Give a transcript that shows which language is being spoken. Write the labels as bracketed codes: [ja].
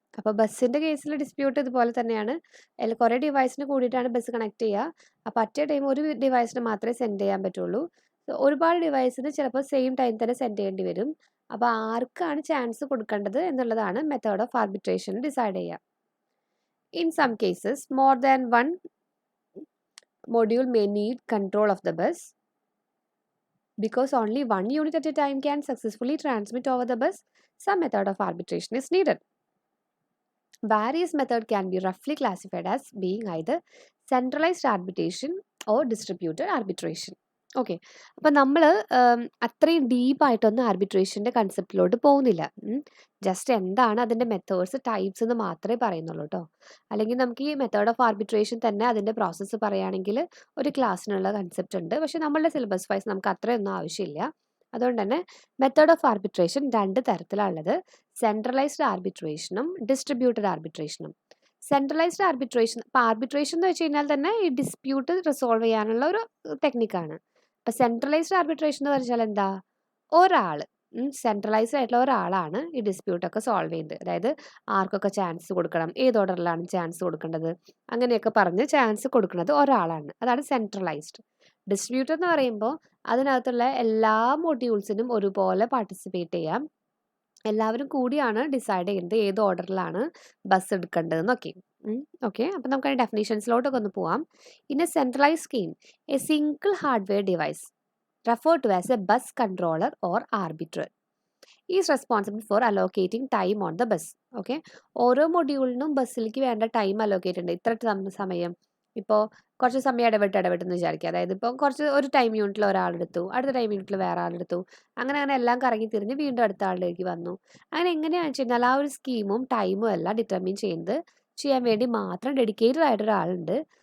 [ml] അപ്പോൾ ബസ്സിൻ്റെ കേസിൽ ഡിസ്പ്യൂട്ട് ഇതുപോലെ തന്നെയാണ്. കുറേ ഡിവൈസിന് കൂടിയിട്ടാണ് ബസ് കണക്ട് ചെയ്യുക. അപ്പോൾ അറ്റ് എ ടൈം ഒരു ഡിവൈസിന് മാത്രമേ സെൻഡ് ചെയ്യാൻ പറ്റുള്ളൂ. ഒരുപാട് ഡിവൈസിന് ചിലപ്പോൾ സെയിം ടൈം തന്നെ സെൻഡ് ചെയ്യേണ്ടി വരും. അപ്പോൾ ആർക്കാണ് ചാൻസ് കൊടുക്കേണ്ടത് എന്നുള്ളതാണ് മെത്തേഡ് ഓഫ് ആർബിട്രേഷൻ ഡിസൈഡ് ചെയ്യുക. [en] In some cases more than one module may need control of the bus. Because only one unit at a time can successfully transmit over the bus, some method of arbitration is needed. Various methods can be roughly classified as being either centralized arbitration, or distributed arbitration. [ml] Okay, അപ്പം നമ്മൾ അത്രയും ഡീപ്പായിട്ടൊന്നും ആർബിട്രേഷൻ്റെ കൺസെപ്റ്റിലോട്ട് പോകുന്നില്ല. Just എന്താണ് അതിൻ്റെ methods, types എന്ന് മാത്രമേ പറയുന്നുള്ളൂ കേട്ടോ. അല്ലെങ്കിൽ നമുക്ക് ഈ മെത്തേഡ് ഓഫ് ആർബിട്രേഷൻ തന്നെ അതിൻ്റെ പ്രോസസ്സ് പറയുകയാണെങ്കിൽ ഒരു ക്ലാസ്സിനുള്ള കൺസെപ്റ്റ് ഉണ്ട്. പക്ഷേ നമ്മളുടെ സിലബസ് വൈസ് നമുക്ക് അത്രയൊന്നും ആവശ്യമില്ല. അതുകൊണ്ട് തന്നെ method of arbitration 2 തരത്തിലുള്ളത്: centralised ആർബിട്രേഷനും distributed ആർബിട്രേഷനും. Centralised arbitration, ഇപ്പോൾ ആർബിട്രേഷൻ എന്ന് വെച്ച് കഴിഞ്ഞാൽ തന്നെ ഈ ഡിസ്പ്യൂട്ട് റിസോൾവ് ചെയ്യാനുള്ള ഒരു ടെക്നിക്കാണ്. ഇപ്പം സെൻട്രലൈസ്ഡ് ആർബിട്രേഷൻ എന്ന് പറഞ്ഞാൽ എന്താ, ഒരാൾ, സെൻട്രലൈസ്ഡ് ആയിട്ടുള്ള ഒരാളാണ് ഈ ഡിസ്പ്യൂട്ടൊക്കെ സോൾവ് ചെയ്യുന്നത്. അതായത് ആർക്കൊക്കെ ചാൻസ് കൊടുക്കണം, ഏത് ഓർഡറിലാണ് ചാൻസ് കൊടുക്കേണ്ടത്, അങ്ങനെയൊക്കെ പറഞ്ഞ് ചാൻസ് കൊടുക്കുന്നത് ഒരാളാണ്. അതാണ് സെൻട്രലൈസ്ഡ്. ഡിസ്ട്രിബ്യൂട്ടർ എന്ന് പറയുമ്പോൾ അതിനകത്തുള്ള എല്ലാ മൊഡ്യൂൾസിനും ഒരുപോലെ പാർട്ടിസിപ്പേറ്റ് ചെയ്യാം. എല്ലാവരും കൂടിയാണ് ഡിസൈഡ് ചെയ്യുന്നത് ഏത് ഓർഡറിലാണ് ബസ് എടുക്കേണ്ടതെന്നൊക്കെ. ഓക്കെ, അപ്പം നമുക്ക് അതിൻ്റെ ഡെഫിനേഷൻസിലോട്ടൊക്കെ ഒന്ന് പോവാം. [en] In a centralise scheme, a single hardware device referred to as a bus controller or arbiter is responsible for allocating time on the bus. [ml] Okay, ഓരോ മൊഡ്യൂളിനും ബസ്സിലേക്ക് വേണ്ട ടൈം അലോക്കേറ്റ് ഉണ്ട്. ഇത്ര സമയം, ഇപ്പോൾ കുറച്ച് സമയം ഇടവിട്ടെന്ന് വിചാരിക്കുക. അതായത് ഇപ്പോൾ ഒരു ടൈം യൂണിറ്റിൽ ഒരാളെടുത്തു, അടുത്ത ടൈം യൂണിറ്റിൽ വേറെ ആളെടുത്തു, അങ്ങനെ എല്ലാം കറങ്ങി തിരിഞ്ഞ് വീണ്ടും അടുത്ത ആളിലേക്ക് വന്നു. അങ്ങനെ എങ്ങനെയാണെന്ന് വെച്ച് കഴിഞ്ഞാൽ ആ ഒരു സ്കീമും ടൈമും എല്ലാം ഡിറ്റർമിൻ ചെയ്യാൻ വേണ്ടി മാത്രം ഡെഡിക്കേറ്റഡ് ആയിട്ട് ഒരാളുണ്ട്.